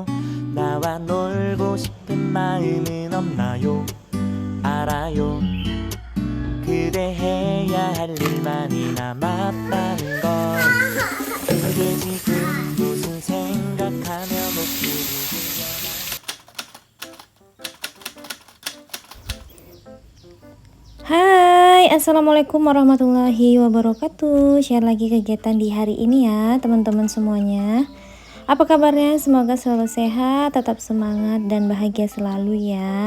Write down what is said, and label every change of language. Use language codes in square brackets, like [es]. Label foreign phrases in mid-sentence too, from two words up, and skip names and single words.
[ko] 나와 놀고 싶은 마음은 없나요? 알아요. 그대 해야 할 일만이 남았다는 걸. 그대 지금 무슨 생각하며 목소리를 [id] Hai, [ar] السلام عليكم ورحمة الله وبركاته. [id] Share lagi kegiatan di hari ini ya teman-teman semuanya. Apa kabarnya? Semoga selalu sehat, tetap semangat dan bahagia selalu ya.